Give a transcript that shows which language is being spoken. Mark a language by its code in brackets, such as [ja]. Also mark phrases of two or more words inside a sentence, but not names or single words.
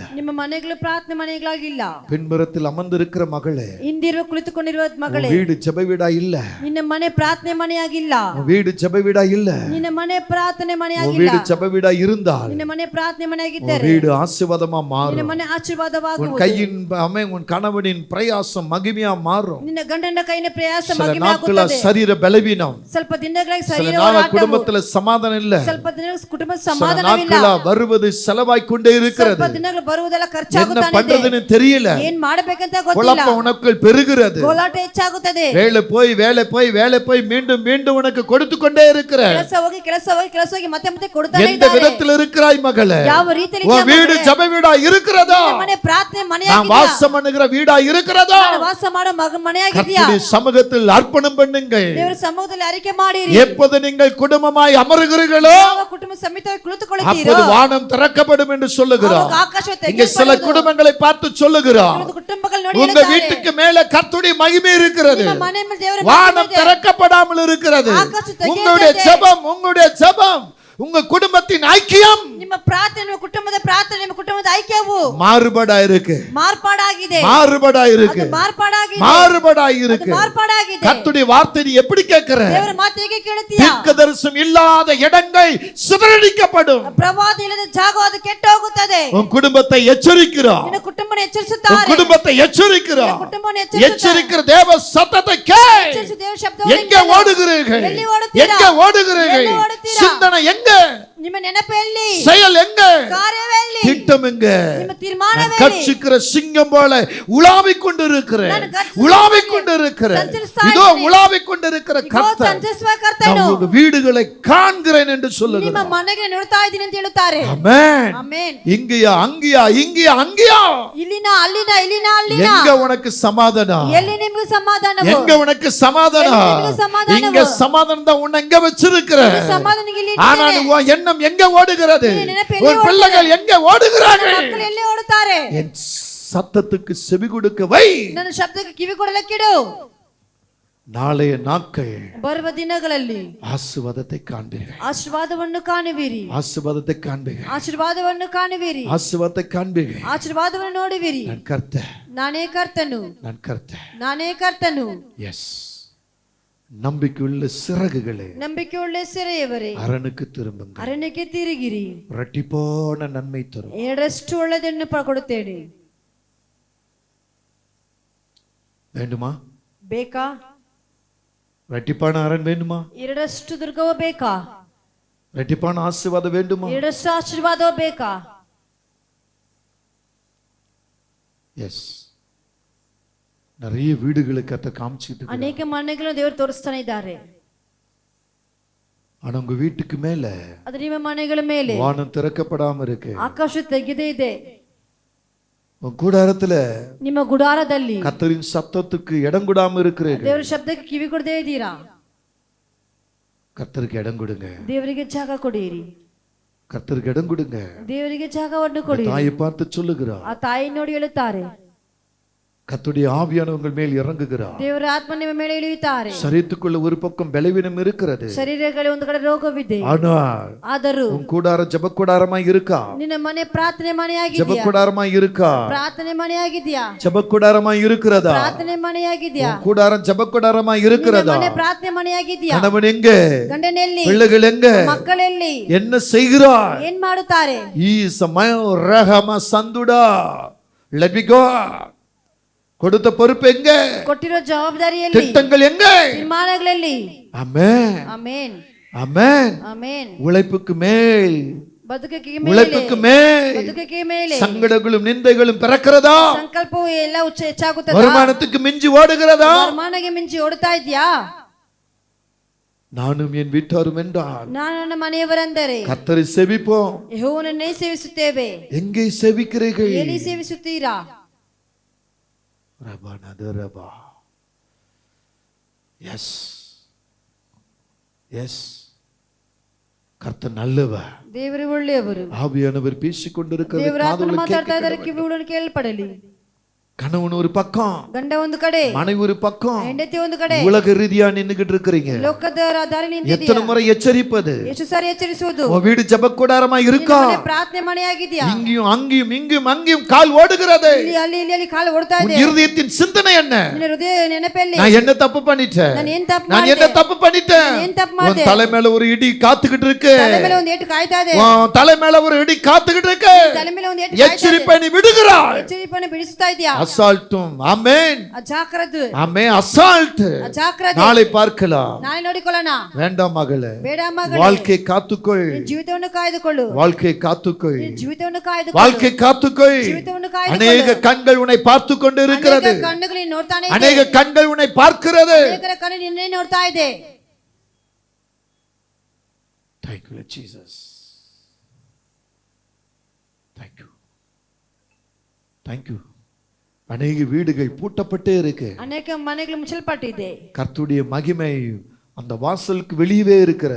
[kn] ನಿಮ್ಮ ಮನೆಗಳು ಪ್ರಾರ್ಥನೆ ಮನೆಗಳಾಗಿಲ್ಲ. [ta] பின்புறத்தில் அமர்ந்திருக்கிற மகளே, [kn] ಹಿಂದಿರುವ ಕುಳಿತುಕೊಂಡಿರುವ ಮಗಳೇ, [ta] உன் வீடு ஜெப வீடா இல்ல. [kn] ನಿನ್ನ ಮನೆ ಪ್ರಾರ್ಥನೆ ಮನೆಯಾಗಿಲ್ಲ. [ta] உன் வீடு ஜெப வீடா இல்ல. [kn] ನಿನ್ನ ಮನೆ ಪ್ರಾರ್ಥನೆ [ta] உன் [kn] ಮನೆಯಾಗಿಲ್ಲ. [ta] வீடு ஜெப வீடா இருந்தால் [kn] ನಿನ್ನ ಮನೆ ಪ್ರಾರ್ಥನೆ [ta] உன் [kn] ಮನೆಯಾಗಿದ್ದರೆ [ta] வீடு ஆசீர்வாதமா [kn] ನಿನ್ನ [ta] மாறும். [kn] ಮನೆ [ta] உன் [kn] ಆಶೀರ್ವಾದವಾಗುವುದು. [ta] கையின் உன் கணவனின் பிரயாசம் மகிமையா மாறும். [kn] ನಿನ್ನ ಗಂಡನ ಕೈನ ಪ್ರಯಾಸ [ta] சில [kn] ಮಹಿಮೆ [ta] நாட்கள [kn] ಆಗುತ್ತದೆ. [ta] சரீர பலவீனம், [kn] ಸ್ವಲ್ಪ ದಿನಗಳಿಗೆ [ta] சில [kn] ಶರೀರ [ta] நாள் [kn] ಹೋರಾಟವು, [ta] குடும்பத்துல சமாதானம் இல்ல. [kn] ಸ್ವಲ್ಪ ದಿನಗಳ ಕುಟುಂಬದ [ta] சில [kn] ಸಮಾಧಾನವಿಲ್ಲ. [ta] நாட்களா வருவது செலவாய் கொண்டே இருக்கிறது. [kn] ಸ್ವಲ್ಪ ದಿನಗಳು ಬರುವುದೆಲ್ಲ [ta] என்ன [kn] ಖರ್ಚಾಗುತ್ತಾನೆ. [ta] பண்றதுன்னு தெரியல. [kn] ಏನ್ ಮಾಡಬೇಕಂತ ಗೊತ್ತಿಲ್ಲ. [ta] குழப்பம் உனக்குள் பெருகிறது. [kn] ಗೋಲಾಟ ಹೆಚ್ಚಾಗುತ್ತದೆ. [ta] வேலை போய் மீண்டும் மீண்டும் உனக்கு கொடுத்து கொண்டே இருக்கிற. [kn] ಕೆಲಸ ಹೋಗಿ ಮತ್ತೆ ಮತ್ತೆ ಕೊಡ್ತಾನೆ [ta] எந்த [kn] ಇದ್ದಾರೆ. [ta] விதத்தில் இருக்கிறாய் மகளே? [kn] ಯಾವ ರೀತಿಯಲ್ಲಿ [ta] உன் வீடு ஜெப வீடா இருக்கிறதா? [kn] ನಿನ್ನ ಮನೆ ಪ್ರಾರ್ಥನೆ [ta] நான் [kn] ಮನೆಯಾಗಿದೆಯಾ? [ta] வாசம் பண்ணுகிற வீடா இருக்கிறதா? [kn] ನಾನು ವಾಸ ಮಾಡೋ ಮನೆಯಾಗಿದೆಯಾ? [ta] கர்த்தருடைய சமூகத்தில் அர்ப்பணம் பண்ணுங்கள். [kn] ದೇವರ ಸಮ್ಮುಖದಲ್ಲಿ ಅರಿಕೆ ಮಾಡಿರಿ. [ta] எப்போது நீங்கள் குடும்பமாய் அமருகிறீர்களோ [kn] ಯಾವ ಕುಟುಂಬ ಸಮೇತವಾಗಿ ಕುಳಿತುಕೊಳ್ಳುತ್ತೀರೋ [ta] அப்போது வானம் திறக்கப்படும் என்று சொல்லுகிறார். [kn] ಆವಾಗ ಆಕಾಶ [ta] இங்க சில குடும்பங்களை பார்த்து சொல்லுகிறார், [kn] ಕುಟುಂಬಗಳು ನೋಡಿ [ta] உங்க வீட்டுக்கு மேல கர்த்தருடைய மகிமை இருக்கிறது. [kn] ನಿಮ್ಮ ಮನೆ ಮೇಲೆ ದೇವರ [ta] வானம் திறக்கப்படாமல் இருக்கிறது. உங்களுடைய ஜெபம் உங்க குடும்பத்தின் ஐக்கியம் [kn] ನಿಮ್ಮ ಪ್ರಾರ್ಥನೆ ನಿಮ್ಮ ಕುಟುಂಬದ ಪ್ರಾರ್ಥನೆ ನಿಮ್ಮ ಕುಟುಂಬದ ಐಕ್ಯವು [ta] மாறுபடா இருக்கு. [kn] ಮಾರ್ಪಾಡಾಗಿದೆ. [ta] மாறுபடா இருக்கு. கர்த்தருடைய வார்த்தை நீ எப்படி கேட்கிற? [kn] ದೇವರ ಮಾತು ಹೇಗೆ ಕೇಳುತ್ತೀಯಾ? [ta] தீர்க்கதரிசனம் இல்லாத இடங்கள் சிதறடிக்கப்படும். [kn] ಪ್ರವಾದಿ ಇಲ್ಲದ ಜಾಗ ಅದು ಕೆಟ್ಟು ಹೋಗುತ್ತದೆ. [ta] உன் குடும்பத்தை எச்சரிக்கிறார். [kn] ನಿನ್ನ ಕುಟುಂಬವನ್ನು [ta] உன் [kn] ಎಚ್ಚರಿಸುತ್ತಾರೆ. [ta] குடும்பத்தை எச்சரிக்கிறார். [kn] ಕುಟುಂಬವನ್ನು [ta] எச்சரிக்கிற தேவ சத்தத்தை கேள். [kn] ಎಚ್ಚರಿಸು ದೇವರ ಶಬ್ದವನ್ನು [ta] எங்க ஓடுகிறீர்கள்? [kn] ಎಲ್ಲಿ ಓಡುತ್ತೀರಾ? [ta] எங்க ஓடுகிறீர்கள்? [kn] ಎಲ್ಲಿ ಓಡುತ್ತೀರಾ? [ta] சிந்தனை எங்க? [kn] ನಿಮ್ಮ ನೆನಪು ಎಲ್ಲಿ? [ta] செயல் எங்க? [kn] ಕಾರ್ಯವೆಲ್ಲಿ? [ta] திட்டம் எங்க? [kn] ನಿಮ್ಮ ತೀರ್ಮಾನವೆಲ್ಲಿ? [ta] கட்சிக்கிற சிங்கம் போல உலாவிக் கொண்டிருக்கிறேன். [kn] ನಾನು ಗರ್ಜಿಸುತ್ತಾ [ta] உலாவிக் கொண்டிருக்கிறேன். [kn] ಸಂಚರಿಸ್ತಾ [ta] இதோ [kn] ಇದ್ದೇನೆ. [ta] உலாவிக் கொண்டிருக்கிற [kn] ಇಗೋ [ta] கர்த்தர் [kn] ಸಂಚರಿಸುವ ಕರ್ತನು [ta] நான் உங்க வீடுகளை காண்கிறேன் என்று [kn] ನಿಮ್ಮ [ta] சொல்லுகிறார். [kn] ಮನೆಗೆ ನೋಡ್ತಾ ಇದ್ದೀನಿ ಅಂತ ಹೇಳುತ್ತಾರೆ. [ta] ஆமென். [kn] ಆಮೆನ್. [ta] இங்கயா அங்கயா [kn] ಇಲ್ಲಿನ ಅಲ್ಲಿನ [ta] எங்க உனக்கு சமாதானம்? [kn] ಎಲ್ಲಿ ನಿಮಗೆ ಸಮಾಧಾನವು? [ta] எங்க உனக்கு சமாதானம்? [kn] எங்க ನಿಮಗೆ ಸಮಾಧಾನವು? [ta] இங்க சமாதானம் தான் உன்னை எங்க வச்சிருக்கிற. [kn] ಸಮಾಧಾನ ಇಲ್ಲಿ [ta] ஆனால் உன் எண்ணம் எங்க ஓடுகிறது? [kn] ನಿನ್ನ ನೆನಪು ಎಲ್ಲಿ [ta] உன் பிள்ளைகள் எங்க ஓடுகிறார்கள்? [kn] ಮಕ್ಕಳು ಎಲ್ಲಿ ಓಡುತ್ತಾರೆ? [ta] என் சத்தத்துக்கு செவி கொடுக்க வை. [kn] ನನ್ನ ಶಬ್ದಕ್ಕೆ ಕಿವಿ ಕೊಡಲಿಕ್ಕಿಡು. [ta] நாளைய நாட்கள் [kn] ಬರುವ ದಿನಗಳಲ್ಲಿ [ta] ஆசீர்வாதத்தை காண்பீர்கள். [kn] ಆಶೀರ್ವಾದವನ್ನು ಕಾಣುವಿರಿ. [ta] ஆசீர்வாதத்தை காண்பீர்கள். [kn] ಆಶೀರ್ವಾದವನ್ನು ಕಾಣುವಿರಿ. [ta] ஆசீர்வாதத்தை காண்பீர்கள். [kn] ಆಶೀರ್ವಾದವನ್ನು ನೋಡುವಿರಿ. [ta] நான் கர்த்தர். [kn] ನಾನೇ ಕರ್ತನು. [ta] நான் கர்த்தர். [kn] ನಾನೇ ಕರ್ತನು. [ta] எஸ். நம்பிக்கையுள்ள சிறகுகளே, [kn] ನಂಬಿಕೆಯುಳ್ಳ ಸೆರೆಯವರೇ, [ta] அரணுக்கு திரும்புங்கள். [kn] ಅರಣ್ಯಕ್ಕೆ ತಿರುಗಿರಿ. [ta] இரட்டிப்பான நன்மை தரும். [kn] ಎರಡಷ್ಟು ಒಳ್ಳೆದನ್ನು ಕೊಡುತ್ತೇನೆ. [ta] வேண்டுமா? [kn] ಬೇಕಾ? [ta] இரட்டிப்பான அரண் வேண்டுமா? [kn] ಎರಡಷ್ಟು ದುರ್ಗವೂ ಬೇಕಾ? [ta] இரட்டிப்பான ஆசீர்வாதம் வேண்டுமா? [kn] ಎರಡಷ್ಟು ಆಶೀರ್ವಾದವೂ ಬೇಕಾ? [ta] எஸ். நிறைய வீடுகளுக்கு அத காமிச்சிட்டு இருக்காங்க. [kn] ಅನೇಕ ಮನೆಗಳನ್ನು ದೇವರು ತೋರಿಸ್ತಾನೆ ಇದ್ದಾರೆ. [ta] ஆனா உங்க வீட்டுக்கு மேல [kn] ಅದು ನಿಮ್ಮ ಮನೆಗಳ ಮೇಲೆ [ta] வானம் திறக்கப்படாம இருக்கு. [kn] ಆಕಾಶ ತೆಗೆದೇ ಇದೆ. [ta] உன் கூடாரத்துல [kn] ನಿಮ್ಮ ಗುಡಾರದಲ್ಲಿ [ta] கர்த்தரின் சத்தத்துக்கு இடம் கொடாம இருக்கிறீர்கள். [kn] ದೇವರ ಶಬ್ದಕ್ಕೆ ಕಿವಿ ಕೊಡದೇ ಇದ್ದೀರಾ? [ta] கர்த்தருக்கு இடம் கொடுங்க. [kn] ದೇವರಿಗೆ ಜಾಗ ಕೊಡಿರಿ. [ta] கர்த்தருக்கு இடம் கொடுங்க. [kn] ದೇವರಿಗೆ ಜಾಗವನ್ನು ಕೊಡಿ. [ta] தாயை பார்த்து சொல்லுகிறார். [kn] ಆ ತಾಯಿ ನೋಡಿ ಹೇಳುತ್ತಾರೆ, [ta] கர்த்தருடைய ஆவியானவர் உங்கள் மேல் இறங்குகிறார். [kn] ದೇವರ ಆತ್ಮ ನಿಮ್ಮ ಮೇಲೆ ಇಳಿಯುತ್ತಾರೆ. [ta] சரீரத்துக்குள்ள ஒரு பக்கம் பலவீனம் இருக்கிறது. [kn] ಶರೀರಗಳಲ್ಲಿ ಒಂದು ಕಡೆ ರೋಗವಿದೆ. [ta] ஆனாலும் உன் கூடாரம் ஜெப கூடாரமாய் இருக்கா? [kn] ನಿನ್ನ ಮನೆ ಪ್ರಾರ್ಥನೆ ಮನೆಯಾಗಿದೆಯಾ? [ta] ஜெப கூடாரமாய் இருக்கா? [kn] ಪ್ರಾರ್ಥನೆ ಮನೆಯಾಗಿದೆಯಾ? [ta] ஜெப கூடாரமாய் இருக்கிறதா? [kn] ಪ್ರಾರ್ಥನೆ ಮನೆಯಾಗಿದೆಯಾ? [ta] உன் கூடாரம் ஜெப கூடாரமாய் இருக்கிறதா? [kn] ಮನೆ ಪ್ರಾರ್ಥನೆ ಮನೆಯಾಗಿದೆಯಾ? [ta] கணவன் எங்க? [kn] ಗಂಡನೆಲ್ಲಿ? [ta] பிள்ளைகள் எங்க? [kn] ಮಕ್ಕಳೆಲ್ಲಿ? [ta] என்ன செய்கிறார்? [kn] ಏನ್ ಮಾಡುತ್ತಾರೆ? ಈ ಸಮಯ ರಹಮ ಸಂದುಡಾ [en] let me go. [ta] கொடுத்த பொறுப்பு எங்க? [kn] ಕೊಟ್ಟಿರೋ ಜವಾಬ್ದಾರಿಯಲ್ಲಿ, [ta] திட்டங்கள் எங்க? [kn] ತೀರ್ಮಾನಗಳಲ್ಲಿ. [ta] ஆமென் [kn] ಆಮೆನ್, [ta] ஆமென். [kn] ಆಮೆನ್. [ta] உழைப்புக்கு மேல், [kn] ಬದುಕಿಗೆ ಮೇಲೆ, [ta] உழைப்புக்கு மேல் [kn] ಬದುಕಿಗೆ ಮೇಲೆ [ta] சங்கடங்களும் நிந்தைகளும் பிறக்கிறதா? [kn] ಸಂಕಲ್ಪವು ಎಲ್ಲ ಹೆಚ್ಚಾಗುತ್ತದೆ. [ta] வருமானத்துக்கு மிஞ்சி ஓடுகிறதா? [kn] ವರಮಾನಗೆ ಮಿಂಚಿ ಓಡ್ತಾ ಇದೆಯಾ? [ta] நானும் என் வீட்டாரும் என்றால் [kn] ನಾನು ನನ್ನ ಮನೆಯವರಂದರೆ [ta] கர்த்தரை செபிப்போம். [kn] ಯೆಹೋವನನ್ನೇ ಸೇವಿಸುತ್ತೇವೆ. [ta] எங்கே செபிக்கிறீர்கள்? [kn] ಎಲ್ಲಿ ಸೇವಿಸುತ್ತೀರಾ? [ta] ரபா எஸ் எஸ் கர்த்தர் நல்லவர். [kn] ದೇವರು ಒಳ್ಳೆಯವರು. [ta] ஆவியானவர் பேசிக் கொண்டிருக்கிறது. [kn] ದೇವರ ಆತ್ಮ ಮಾತಾಡ್ತಾ ಇದ್ದಾರೆ, ಕಿವಿಗಳನ್ನು ಕೇಳಪಡಲಿ. [ta] கணவன் ஒரு பக்கம், [kn] ಗಂಡ ಒಂದು ಕಡೆ, [ta] மனைவி ஒரு பக்கம், [kn] ಹೆಂಡತಿ ಒಂದು ಕಡೆ, [ta] உலக ரீதியா நின்னுகிட்டு இருக்கிறீங்க. [kn] ಲೋಕದ ದಾರಿ ನಿಂತಿದ್ದೀಯಾ? [ta] எத்தனை முறை எச்சரிப்பது? [kn] ಎಷ್ಟು ಸಾರಿ ಎಚ್ಚರಿಸುವುದು? [ta] உன் வீடு ஜெபக்கூடாரமா இருக்கா? [kn] ನಿನ್ನ ಮನೆ ಪ್ರಾರ್ಥನೆ ಮನೆಯಾಗಿದೆಯಾ? [ta] இங்கேயும் அங்கேயும் இங்கேயும் அங்கேயும் கால் ஓடுகிறது. [kn] ಇಲ್ಲಿ ಅಲ್ಲಿ ಇಲ್ಲಿ ಅಲ್ಲಿ ಕಾಲು ಓಡ್ತಾ [ta] உன் [kn] ಇದೆ. [ta] இருதயத்தின் சிந்தனை என்ன? [kn] ನಿನ್ನ ಹೃದಯ ನೆನಪಲ್ಲಿ [ta] நான் என்ன தப்பு பண்ணிட்டேன்? [kn] ನಾನು ಏನ್ ತಪ್ಪು [ta] நான் என்ன [kn] ಮಾಡಿದೆ? [ta] தப்பு பண்ணிட்டேன்? [kn] ಏನ್ ತಪ್ಪು [ta] உன் [kn] ಮಾಡಿದೆ? [ta] தலை மேல ஒரு இடி காத்துக்கிட்டு இருக்கு. [kn] ತಲೆ ಮೇಲೆ ಒಂದು ಏಟು ಕಾಯ್ತಾ ಇದೆ. [ta] உன் தலை மேல ஒரு இடி காத்துக்கிட்டு இருக்கு. [kn] ತಲೆ ಮೇಲೆ ಒಂದು ಏಟು ಕಾಯ್ತಾ ಇದೆ. [ta] எச்சரிப்பை நீ விடுகிறாய். [kn] ಎಚ್ಚರಿಪನ್ನು ಬಿಡಿಸ್ತಾ ಇದೆಯಾ? [ta] அசால்ட்டும். ஆமென், [kn] ಅಜಾಗ್ರತೆ, [ta] ஆமென். அசால்ட். [kn] ಅಜಾಗ್ರತೆ. [ta] நாளை பார்க்கலாம். [kn] ನಾಳೆ ನೋಡಿಕೊಳ್ಳೋಣ. [ta] வேண்டாம் மகளே, [kn] ಬೇಡ ಮಗಳೇ, [ta] வாழ்க்கை காத்துக்கொள். [kn] ನಿನ್ನ ಜೀವಿತವನ್ನು ಕಾಯ್ದುಕೊಳ್ಳು. [ta] வாழ்க்கை காத்துக்கொள். [kn] ನಿನ್ನ ಜೀವಿತವನ್ನು ಕಾಯ್ದುಕೊಳ್ಳು. [ta] வாழ்க்கை காத்துக்கொள். [kn] ಜೀವಿತವನ್ನು ಕಾಯ್ದುಕೊಳ್ಳು. [ta] அநேக கண்கள் உன்னை பார்த்து கொண்டு இருக்கிறது. [kn] ಅನೇಕ ಕಣ್ಣುಗಳು ನಿನ್ನ ನೋಡ್ತಾನೆ ಇದೆ. [ta] அநேக கண்கள் உன்னை பார்க்கிறது. [kn] ಅನೇಕರ ಕಣ್ಣು ನಿನ್ನೆ ನೋಡ್ತಾ ಇದೆ. [en] Thank you, Lord Jesus. Thank you. Thank you. [ta] அநேக வீடுகள் பூட்டப்பட்டே இருக்கு. [kn] ಅನೇಕ ಮನೆಗಳು ಮುಚ್ಚಲ್ಪಟ್ಟಿದೆ. [ta] கர்த்தருடைய மகிமை அந்த வாசலுக்கு வெளியவே இருக்கிறது.